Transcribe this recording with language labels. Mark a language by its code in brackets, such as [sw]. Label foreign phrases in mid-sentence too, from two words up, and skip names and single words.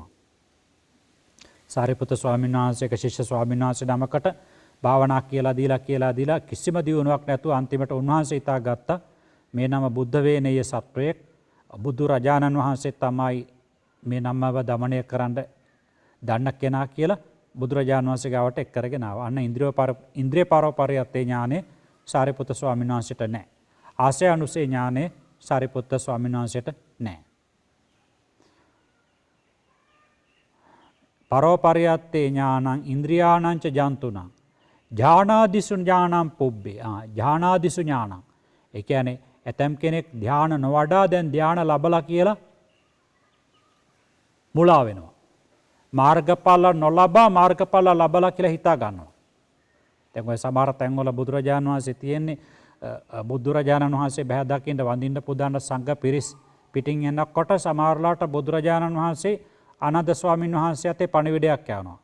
[si] සාරිපුත්‍ර ස්වාමීන් වහන්සේක ශිෂ්‍ය ස්වාමීන් වහන්සේ නමකට භාවනා කියලා දීලා කිසිම දියුණුවක් නැතුව අන්තිමට උන්වහන්සේ හිතා ගත්තා මේ නම බුද්ධ වේනෙය සත්වයෙක් බුදුරජාණන් වහන්සේ තමයි මේ නම්මව දමනය කරන්න දන්න කෙනා කියලා බුදුරජාණන් වහන්සේ ගාවට එක් කරගෙන ආවා. අන්න ඉන්ද්‍රිය පරෝපරියත්තේ ඥානෙ සාරිපුත්ත ස්වාමීන් වහන්සේට නැහැ. ආශ්‍රය අනුසේ ඥානෙ සාරිපුත්ත ස්වාමීන් වහන්සේට නැහැ. [pi] පරෝපරියත්තේ ඥානං ඉන්ද්‍රියාණං ච ජන්තුනං ඥානාදිසු ඥානං පුබ්බේ. ඥානාදිසු ඥානං. [si] ඒ කියන්නේ ඇතම් කෙනෙක් ධ්‍යාන නොවඩා දැන් ධ්‍යාන ලබලා කියලා මුලා වෙනවා. මාර්ගඵල නොලබා මාර්ගඵල ලබලා කියලා හිතා ගන්නවා. දැන් ඔය සමහර තැන්වල බුදුරජාණන් වහන්සේ තියෙන්නේ බුදුරජාණන් වහන්සේ බහැ දකින්න වඳින්න පුදාන සංඝ පිරිස් පිටින් එනකොට සමහරලාට බුදුරජාණන් වහන්සේ ආනන්ද ස්වාමීන් වහන්සේ අතේ පණිවිඩයක් යවනවා.